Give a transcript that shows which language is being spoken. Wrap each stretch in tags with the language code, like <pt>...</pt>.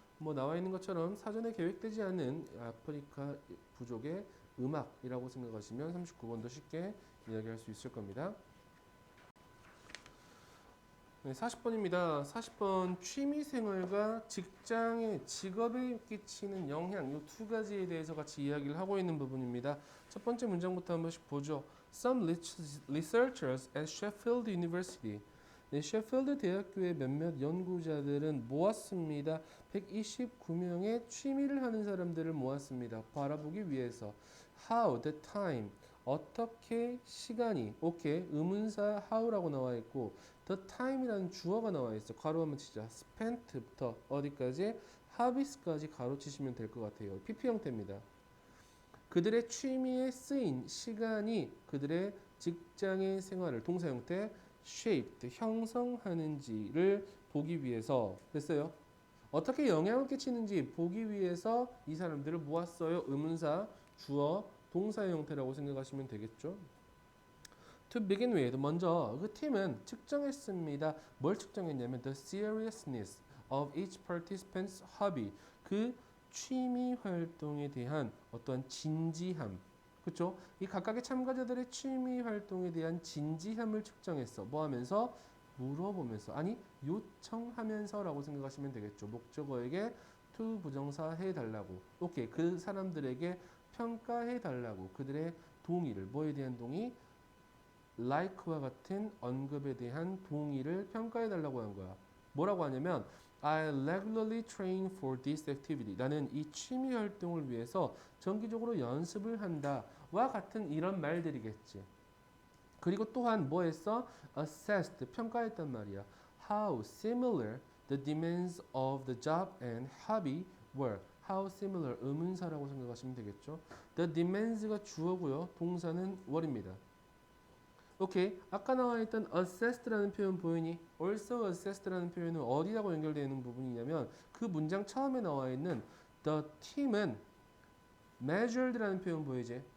<ko>뭐 나와 있는 것처럼 사전에 계획되지 않은 아프리카 부족의 음악이라고 생각하시면 39번도 쉽게 이야기할 수 있을 겁니다. 네, 40번입니다. 40번 취미생활과 직업에 끼치는 영향 이 두 가지에 대해서 같이 이야기를 하고 있는 부분입니다. 첫 번째 문장부터 한 번씩 보죠.</ko> <en>Some researchers at Sheffield University.</en> <ko>네, 셰필드 대학교의 몇몇 연구자들은 모았습니다. 129명의 취미를 하는 사람들을 모았습니다. 바라보기 위해서.</ko> <en>How, the time.</en> <ko>어떻게 시간이. 오케이. 의문사 how라고 나와 있고 the time이라는 주어가 나와 있어. 가로 한번 치자. spent부터 어디까지? habits까지 가로 치시면 될 것 같아요. PP 형태입니다. 그들의 취미에 쓰인 시간이 그들의 직장의 생활을 동사 형태 shaped 형성하는지를 보기 위해서 됐어요. 어떻게 영향을 끼치는지 보기 위해서 이 사람들을 모았어요. 의문사, 주어, 동사의 형태라고 생각하시면 되겠죠.</ko> <en>To begin with,</en> <ko>먼저 그 팀은 측정했습니다. 뭘 측정했냐면</ko> <en>the seriousness of each participant's hobby.</en> <ko>그 취미 활동에 대한 어떤 진지함. 그렇죠? 이 각각의 참가자들의 취미 활동에 대한 진지함을 측정했어. 뭐 하면서? 물어보면서. 아니, 요청하면서라고 생각하시면 되겠죠. 목적어에게 to 부정사 해달라고. 오케이. 그 사람들에게 평가해달라고. 그들의 동의를. 뭐에 대한 동의? like와 같은 언급에 대한 동의를 평가해달라고 한 거야. 뭐라고 하냐면</ko> <en>I regularly train for this activity.</en> <ko>나는 이 취미 활동을 위해서 정기적으로 연습을 한다. 와 같은 이런 말들이겠지. 그리고 또한 뭐 했어? assessed, 평가했단 말이야.</ko> <en>How similar the demands of the job and hobby were.</en> <ko>How similar, 의문사라고 생각하시면 되겠죠. The demands가 주어고요. 동사는 were입니다. 오케이. 아까 나와 있던 assessed라는 표현 보이니? also assessed라는 표현은 어디라고 연결되어 있는 부분이냐면 그 문장 처음에 나와 있는 the team은 measured라는 표현 보이지?</ko>